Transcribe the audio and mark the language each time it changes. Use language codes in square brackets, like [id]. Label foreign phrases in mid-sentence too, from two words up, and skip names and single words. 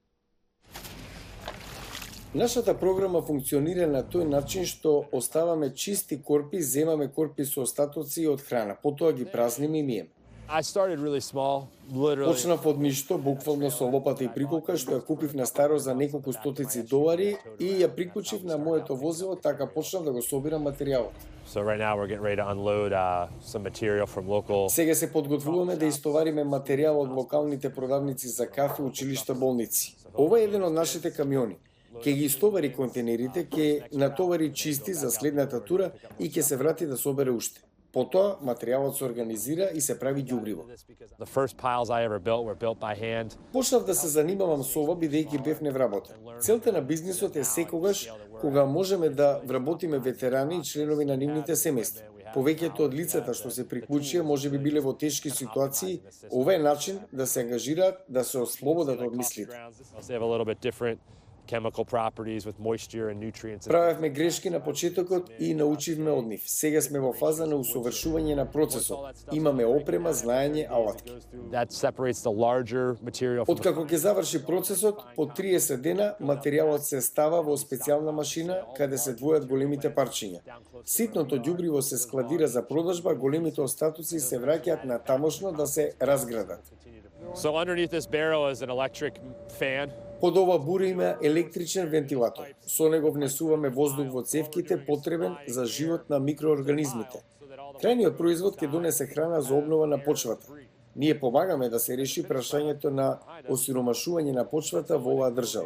[mk] Нашата програма функционира на тој начин што оставаме чисти корпи, земаме корпи со остатоци од храна, потоа ги празниме и миеме. Почнав од ништо, буквално со лопата и приколка, што ја купив на старо за неколку стотици долари и ја приклучив на моето возило, така почнав да го собирам материјалот. [en] So right now we're getting ready to unload some material from local. [mk] Сега се подготвуваме да истовариме материјал од локалните продавници за кафе, училишта, болници. Ова е еден од нашите камиони. Ке ги истовари контейнерите, ке натовари чисти за следната тура и ке се врати да собере уште. Потоа материјалот се организира и се прави ѓубриво. [en] The first piles I ever built were built by hand. [mk] Почнав да се занимавам со ова бидејќи бев невработен. Целта на бизнисот е секогаш кога можеме да вработиме ветерани и членови на нивните семејства. Повеќето од лицата што се приклучија можеби биле во тешки ситуации, ова е начин да се ангажираат, да се ослободат од мислите. [en] They have a little bit different chemical properties with moisture and nutrients. [mk] Правевме грешки на почетокот и научивме од нив. Сега сме во фаза на усовршување на процесот. Имаме опрема, знаење, алатки. [en] That separates the larger material from [mk] Откако ќе заврши процесот, по 30 дена материјалот се става во специјална машина каде се двојат големите парчиња. Ситното ѓубриво се складира за продажба, големите остатоци се враќаат на тамошно да се разградат. [en] So underneath this barrel is an electric fan. [mk] Под ова бура има електричен вентилатор. Со него внесуваме воздух во цевките потребен за живот на микроорганизмите. Крајниот производ ќе донесе храна за обнова на почвата. Ние помагаме да се реши прашањето на осиромашување на почвата во оваа држава.